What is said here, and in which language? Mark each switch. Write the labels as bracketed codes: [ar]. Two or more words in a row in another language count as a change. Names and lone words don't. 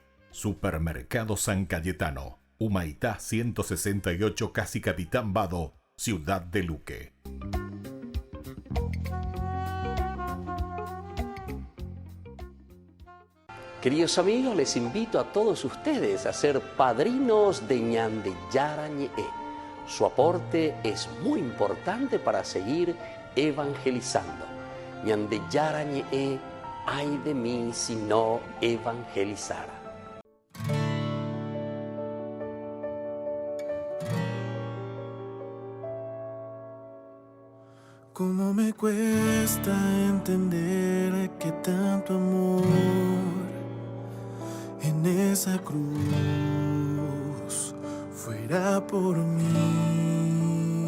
[es] Supermercado San Cayetano, Humaitá 168, Casi Capitán Vado, ciudad de Luque. Queridos amigos, les invito a todos ustedes a ser padrinos de [gn] ñande yara ñe. [es] Su aporte es muy importante para seguir evangelizando. [gn] Ñande yara ñe, [es] ay de mí si no evangelizara. Cómo me cuesta entender que tanto amor en esa cruz fuera por mí.